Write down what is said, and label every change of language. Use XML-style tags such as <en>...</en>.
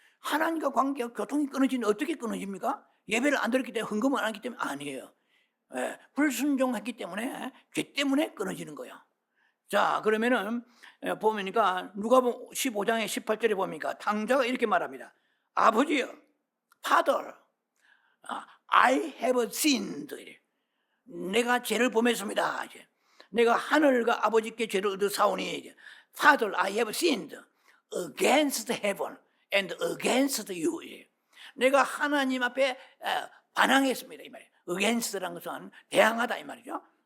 <ko>하나님과 관계가 교통이 끊어지는데 어떻게 끊어집니까? 예배를 안 드렸기 때문에 헌금을 안 했기 때문에 아니에요. 불순종했기 때문에 죄 때문에 끊어지는 거예요. 자, 그러면은 보니까 누가복음 15장의 18절에 보니까 탕자가 이렇게 말합니다. 아버지여,</ko> <en>Father, I have sinned.</en> <ko>내가 죄를 범했습니다. 내가 하늘과 아버지께 죄를 얻어 사오니</ko> <en>Father, I have sinned against heaven and against you.</en> <ko>내가 하나님 앞에 반항했습니다. 이 말이에요. against라는 것은 대항하다 이 말이죠.</ko>